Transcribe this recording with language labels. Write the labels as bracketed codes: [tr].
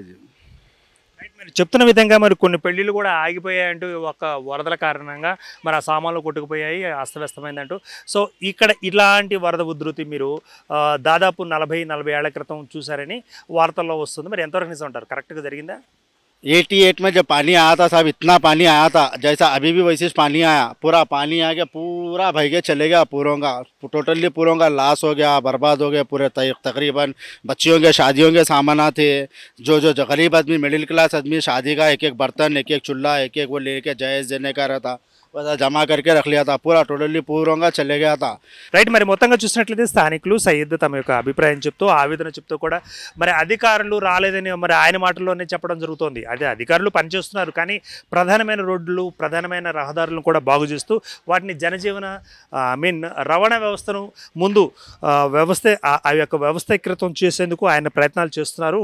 [te] ఇది మరి చెప్తున్న విధంగా మరి కొన్ని పెళ్ళిళ్ళు కూడా ఆగిపోయాయంటూ ఒక వరదల కారణంగా మరి ఆ సామాన్లు కొట్టుకుపోయాయి, అస్తవ్యస్తమైందంటూ. సో ఇక్కడ ఇలాంటి వరద ఉధృతి మీరు దాదాపు 40 ఏళ్ల క్రితం చూసారని వార్తల్లో వస్తుంది. మరి ఎంతవరకు నిజం అంటారు? కరెక్ట్గా జరిగిందా? [hi] 88 में जब पानी आया था साहब, इतना पानी आया था जैसा अभी भी वैसे पानी आया. पूरा पानी आ गया, पूरा भर के चले गया. टोटली पूरों का लॉस हो गया, बर्बाद हो गया पूरे. तकरीबन बच्चियों के शादियों के सामान थे. जो गरीब आदमी, मिडिल क्लास आदमी, शादी का एक बर्तन, एक चूल्हा, एक वो लेके जहेज देने का रहता, वैसा जमा करके रख लिया था. पूरा टोटली पूरों का चले गया था. [te] రైట్. మరి మొత్తంగా చూసినట్లయితే స్థానికులు సయ్యద్ తమ యొక్క అభిప్రాయం చెప్తూ, ఆవేదన చెప్తూ కూడా మరి అధికారులు రాలేదని మరి ఆయన మాటల్లోనే చెప్పడం జరుగుతోంది. అదే అధికారులు పనిచేస్తున్నారు, కానీ ప్రధానమైన రోడ్లు, ప్రధానమైన రహదారులను కూడా బాగు చేస్తూ వాటిని జనజీవన రవాణా వ్యవస్థను ముందు ఆ యొక్క వ్యవస్థీకృతం చేసేందుకు ఆయన ప్రయత్నాలు చేస్తున్నారు.